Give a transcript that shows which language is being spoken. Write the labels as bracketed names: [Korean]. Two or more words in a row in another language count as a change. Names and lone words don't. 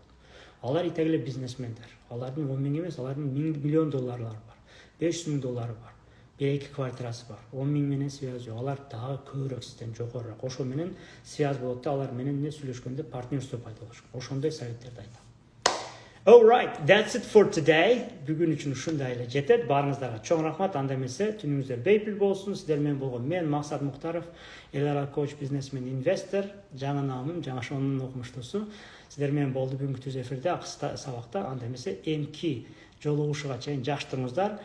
[Kyrgyz] Алар итеги эле бизнесмендер. Алардын 10 000 эмес, алардын 1 миллион долларлары бар. 500 000 доллары бар. Бир эки квартирасы бар. 10 000 менен связь жок. Алар дагы көбүрөөк сизден жогорураак. Ошо менен связь болот да, алар менен эмне сүйлөшкөндө партнерство пайда болуш керек. Ошондой советтерди айтам. [English] All right, that's it for today. [Kyrgyz] Бүгүн үчүн ушундай эле жетет. Баарыңыздарга чоң рахмат. Анда эмесе түнүңүздөр бейпил болсун. Сиздер менен болгон мен Максат Муктаров, LLA коуч, бизнесмен, инвестор, жаңы намым, жаңы шонун окумуштуусу. Сиздер менен болду бүгүнкү түз эфирде, акыста сабакта. Анда эмесе эмки жолугушууга чейин жакшы туруңуздар.